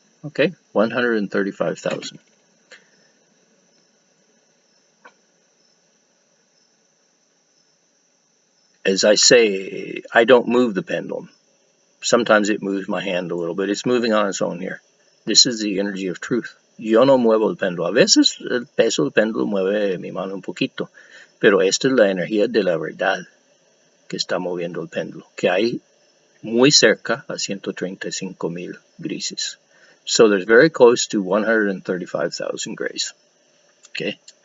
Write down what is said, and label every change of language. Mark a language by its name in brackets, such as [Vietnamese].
[English] Okay, 135,000. As I say, I don't move the pendulum. Sometimes it moves my hand a little bit. It's moving on its own here. This is the energy of truth. [Spanish] Yo no muevo el péndulo. A veces el peso del péndulo mueve mi mano un poquito, pero esta es la energía de la verdad que está moviendo el péndulo, que hay muy cerca a 135,000 grises. [English] So they're very close to 135,000 grays. Okay.